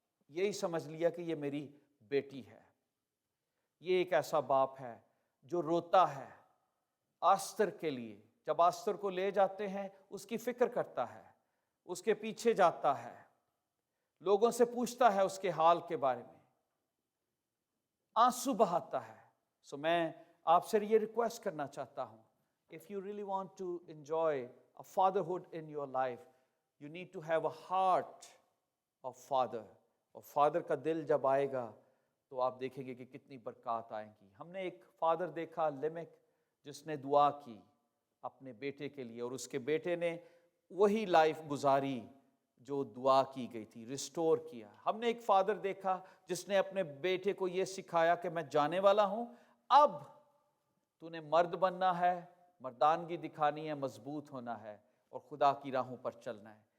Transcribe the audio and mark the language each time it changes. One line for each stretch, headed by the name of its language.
Urdu: یہی سمجھ لیا کہ یہ میری بیٹی ہے. یہ ایک ایسا باپ ہے جو روتا ہے آستر کے لیے. جب آستر کو لے جاتے ہیں اس کی فکر کرتا ہے, اس کے پیچھے جاتا ہے, لوگوں سے پوچھتا ہے اس کے حال کے بارے میں, آنسو بہاتا ہے. سو میں آپ سے یہ ریکویسٹ کرنا چاہتا ہوں,
English: if you really want to enjoy a fatherhood in your life, you need to have a heart of father.
Urdu: اور فادر کا دل جب آئے گا تو آپ دیکھیں گے کہ کتنی برکات آئیں گی. ہم نے ایک فادر دیکھا لمک, جس نے دعا کی اپنے بیٹے کے لیے, اور اس کے بیٹے نے وہی لائف گزاری جو دعا کی گئی تھی, ریسٹور کیا. ہم نے ایک فادر دیکھا جس نے اپنے بیٹے کو یہ سکھایا کہ میں جانے والا ہوں, اب تو نے مرد بننا ہے, مردانگی دکھانی ہے, مضبوط ہونا ہے اور خدا کی راہوں پر چلنا ہے.